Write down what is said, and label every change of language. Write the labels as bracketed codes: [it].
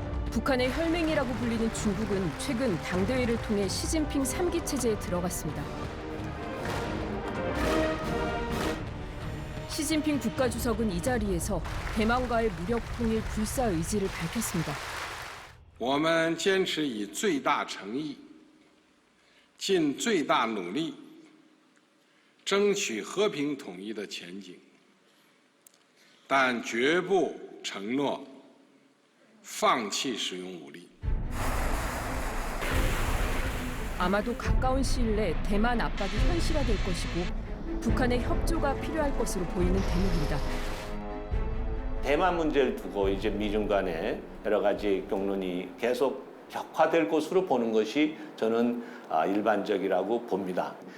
[ko] 북한의 혈맹이라고 불리는 중국은 최근 당대회를 통해 시진핑 3기 체제에 들어갔습니다. 시진핑 국가주석은 이 자리에서 대만과의 무력 통일 불사 의지를 밝혔습니다. [zh] 我们坚持以最大诚意、尽最大努力，争取和平统一的前景，但绝不承诺放弃使用武力。 [ko] 아마도 가까운 시일 내 대만 압박이 현실화될 것이고 북한의 협조가 필요할 것으로 보이는 대목입니다. 대만 문제를 두고 이제 미중 간에 여러 가지 경론이 계속 격화될 것으로 보는 것이 저는 일반적이라고 봅니다.